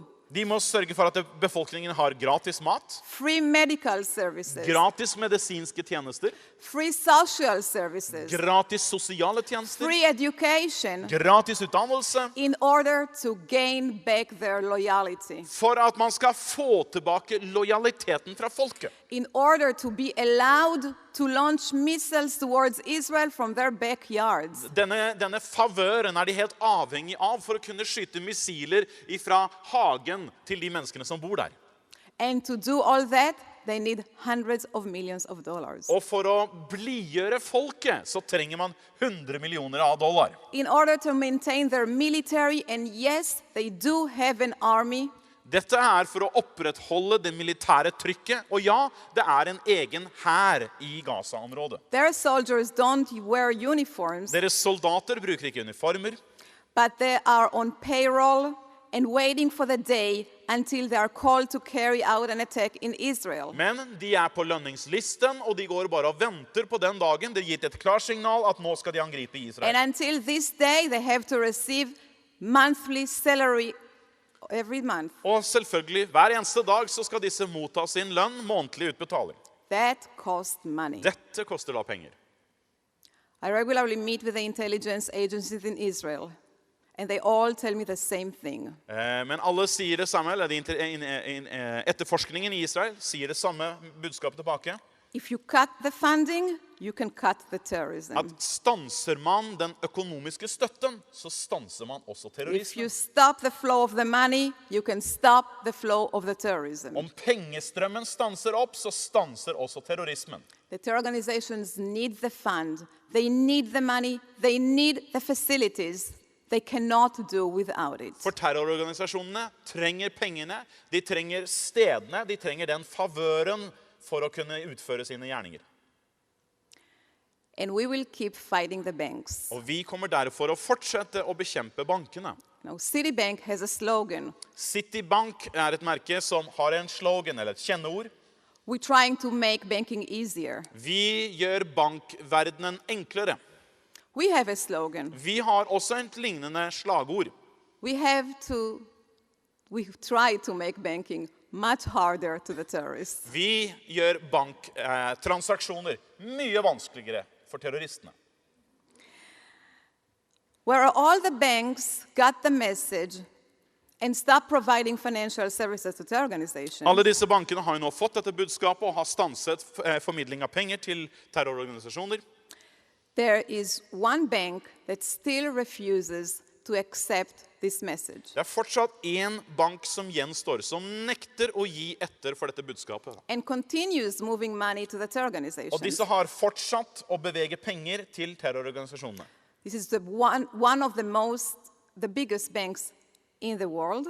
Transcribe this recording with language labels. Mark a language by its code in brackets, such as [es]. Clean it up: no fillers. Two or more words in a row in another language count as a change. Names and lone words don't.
[no] De må sørge for at befolkningen har gratis mat, [en] free medical services, [no] gratis medisinske tjenester, [en] free social services, [no] gratis sosiale tjenester, [en] free education, [no] gratis utdannelse, [en] in order to gain back their loyalty, [no] for at man skal få tilbake lojaliteten fra folket. [en] in order to be allowed to launch missiles towards Israel from their backyards. [no] Denne favøren er de helt avhengig av for å kunne skyte missiler fra hagen til de menneskene som bor der. [en] And to do all that, they need hundreds of millions of dollars. [no] Og for å blidgjøre folket så trenger man 100 millioner av dollar. [en] In order to maintain their military, and yes, they do have an army, [no] Dette er for å opprettholde det militære trykket, og ja, det er en egen hær i Gaza-området. [en] their soldiers don't wear uniforms, [no] Deres soldater bruker ikke uniformer, [en] but they are on payroll and waiting for the day until they are called to carry out an attack in Israel. [no] men de er på lønningslisten, og de går bare og venter på den dagen. Det er gitt et klarsignal at nå skal de angripe [en] And Israel. until this day, they have to receive monthly salary every month. [no] Og selvfølgelig, hver eneste dag så skal disse motta sin lønn, månedlig utbetaling. [en] That costs money. [no] Dette koster da penger. [en] I regularly meet with the intelligence agencies in Israel, and they all tell me the same thing. [no] Men alle sier det samme, eller etterforskningen i Israel sier det samme budskapet tilbake. [en] If you cut the funding, you can cut the terrorism. [no] At stanser man den økonomiske støtten, så stanser man også [en] If you [no] terrorismen. [en] stop the flow of the money, you can stop the flow of the terrorism. [no] Om pengestrømmen stanser opp, så stanser også terrorismen. [en] The terror organizations need the fund. They need the money. They need the facilities. They cannot do without it. [no] For terrororganisasjonene trenger pengene, de trenger stedene, de trenger den favøren for å kunne utføre sine gjerninger. [en] And we will keep fighting the banks. [no] Og vi kommer derfor å fortsette å bekjempe bankene. [en] Now, Citibank has a slogan. [no] Citibank er et merke som har en slogan, eller et kjenneord. [en] We're trying to make banking easier. [no] Vi gjør bankverdenen enklere. [en] We have a slogan. [no] Vi har også et lignende slagord. [en] We try to make banking much harder to the terrorists. [no] Vi gjør banktransaksjoner mye vanskeligere for terroristene. [en] Where all the banks got the message and stopped providing financial services to terror organizations, [no] Alle disse bankene har jo nå fått dette budskapet og har stanset formidling av penger til terrororganisasjoner. [en] there is one bank that still refuses to accept this message. [no] Det er fortsatt en bank som gjenstår, som nekter å gi etter for dette budskapet. [en] And continues moving money to the terror [no] Og [en] organizations. [no] disse har fortsatt å bevege penger til terrororganisasjonene. [en] This is the one of the biggest banks in the world,